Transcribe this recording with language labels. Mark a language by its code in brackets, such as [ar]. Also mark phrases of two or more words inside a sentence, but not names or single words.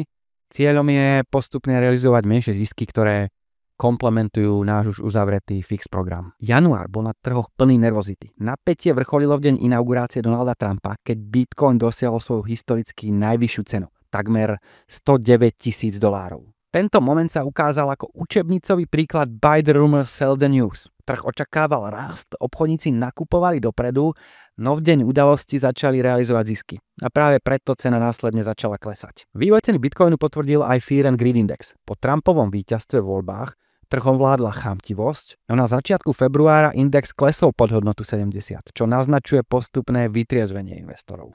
[sk] Cieľom je postupne realizovať menšie zisky, ktoré komplementujú náš už uzavretý fix program. Január bol na trhoch plný nervozity. Napätie vrcholilo v deň inaugurácie Donalda Trumpa, keď Bitcoin dosiahol svoju historicky najvyššiu cenu, takmer $109,000. Tento moment sa ukázal ako učebnicový príklad [en] buy the rumor, sell the news. [sk] Trh očakával rast, obchodníci nakupovali dopredu, no v deň udalosti začali realizovať zisky. A práve preto cena následne začala klesať. Vývoj ceny Bitcoinu potvrdil aj Fear and Greed Index. Po Trumpovom víťazstve v voľbách trhom vládla chamtivosť, no na začiatku februára index klesol pod hodnotu 70, čo naznačuje postupné vytriezvenie investorov.